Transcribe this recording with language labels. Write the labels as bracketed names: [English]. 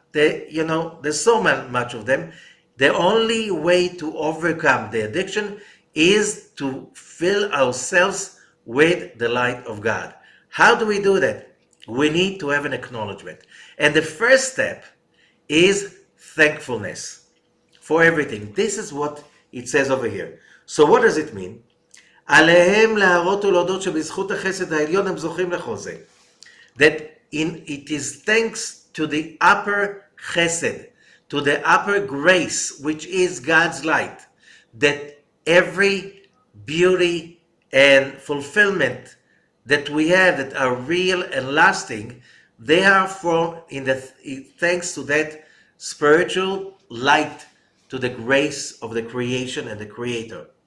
[English] There's so much of them. The only way to overcome the addiction is to fill ourselves with the light of God. How do we do that? We need to have an acknowledgement. And the first step is thankfulness for everything. This is what it says over here. So what does it mean? [Hebrew] עליהם להראות ולהודות שבזכות החסד העליון הם זוכים לכל זה. [English] That it is thanks to the upper chesed, to the upper grace, which is God's light, that every beauty and fulfillment that we have that are real and lasting, they are thanks to that spiritual light, to the grace of the creation and the Creator.